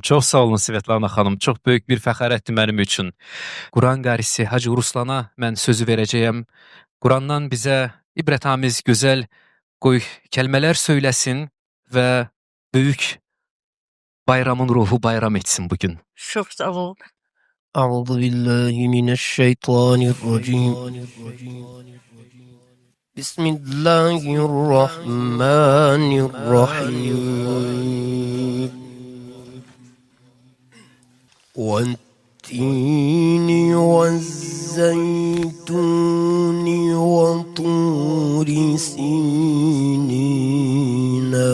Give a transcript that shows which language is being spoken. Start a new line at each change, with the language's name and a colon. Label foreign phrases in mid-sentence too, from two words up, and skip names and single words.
Azerbaijani: Çox sağ olun Svetlana xanım. Çox böyük bir fəxarətdir mənim üçün. Quran qarisi Hacı Ruslana mən sözü verəcəyəm. Qurandan bizə ibrətamiz, gözəl qoy kəlmələr söyləsin və böyük bayramın ruhu bayram etsin bugün. Çox sağ ol.
Arabic: أعوذ بالله من الشيطان الرجيم بسم الله الرحمن الرحيم والتين والزيتون وطور سينين